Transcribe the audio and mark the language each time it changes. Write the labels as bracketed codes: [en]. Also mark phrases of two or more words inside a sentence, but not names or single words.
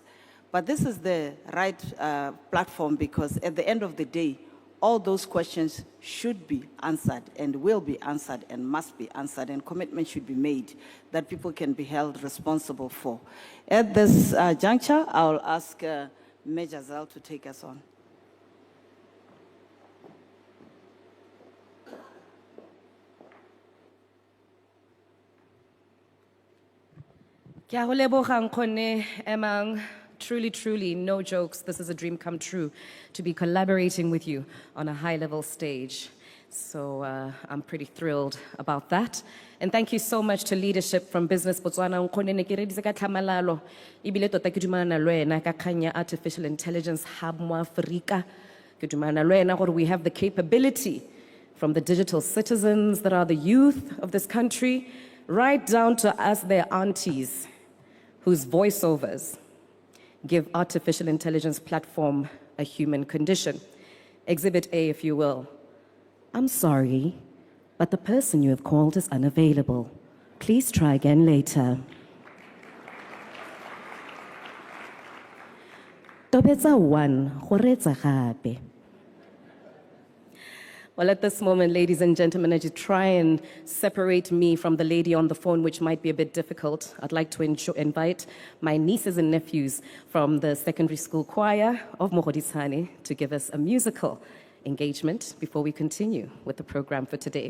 [en] But this is the right platform because at the end of the day, all those questions should be answered and will be answered and must be answered, and commitment should be made that people can be held responsible for. At this juncture, I'll ask Major Zell to take us on. [tn] Ke a go leboga nkgonne Emang. [en] Truly, truly, no jokes. This is a dream come true to be collaborating with you on a high-level stage. So I'm pretty thrilled about that. And thank you so much to leadership from Business Botswana. [tn] Nkgonne ne ke reditse ka tlhamalalo. Ebile tota ke dumana le wena ka kgang ya [en] artificial intelligence hub [tn] mo Afrika. Ke dumana le wena gore [en] we have the capability from the digital citizens that are the youth of this country, right down to us, their aunties, whose voiceovers give artificial intelligence platform a human condition. Exhibit A, if you will. I'm sorry, but the person you have called is unavailable. Please try again later. [tn] Tobetsa 1, go reetsa gape. [en] Well, at this moment, ladies and gentlemen, as you try and separate me from the lady on the phone, which might be a bit difficult, I'd like to invite my nieces and nephews from the secondary school choir of Mogodisane to give us a musical engagement before we continue with the program for today.